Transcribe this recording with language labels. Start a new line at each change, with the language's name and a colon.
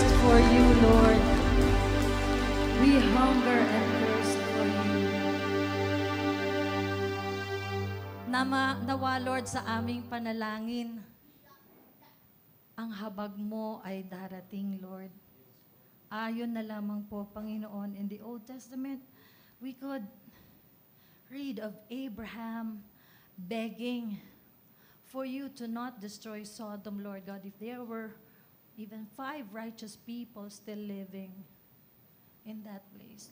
English: for you, Lord. We hunger and thirst for you.
Filipino: Nawa, Lord, sa aming panalangin, ang habag mo ay darating, Lord. Ayon na lamang po,
English: Panginoon, in the Old Testament, we could read of Abraham begging for you to not destroy Sodom, Lord God, if there were even 5 righteous people still living in that place.